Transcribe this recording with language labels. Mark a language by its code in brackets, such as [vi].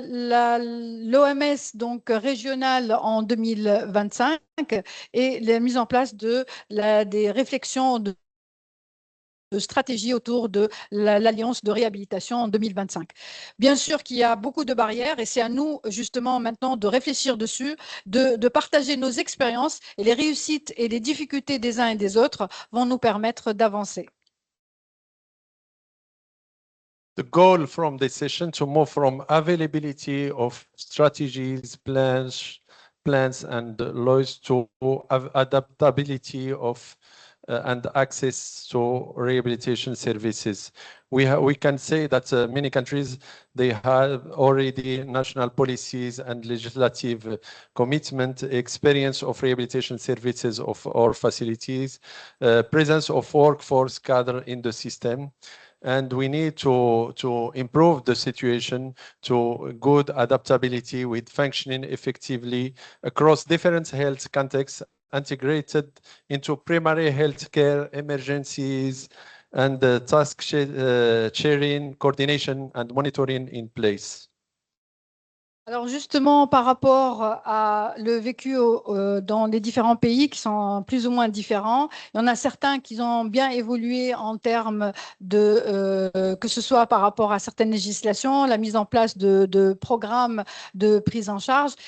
[fr] L'OMS donc régionale en 2025 et la mise en place des réflexions de stratégie autour de l'Alliance de réhabilitation en 2025. Bien sûr qu'il y a beaucoup de barrières et c'est à nous justement maintenant de réfléchir dessus, de partager nos expériences et les réussites et les difficultés des uns et des autres vont nous permettre d'avancer. [en] The goal from this session to move from availability of strategies, plans and laws to adaptability of and access to rehabilitation services. We can say that many countries, they have already national policies and legislative commitment, experience of rehabilitation services or facilities, presence of workforce cadre in the system. And we need to improve the situation to good adaptability with functioning effectively across different health contexts, integrated into primary health care, emergencies, and task sharing, coordination, and monitoring in place. [fr] Alors justement, par rapport à le vécu dans les différents pays qui sont plus ou moins différents, il y en a certains qui ont bien évolué en termes de, que ce soit par rapport à certaines législations, la mise en place de programmes de prise en charge.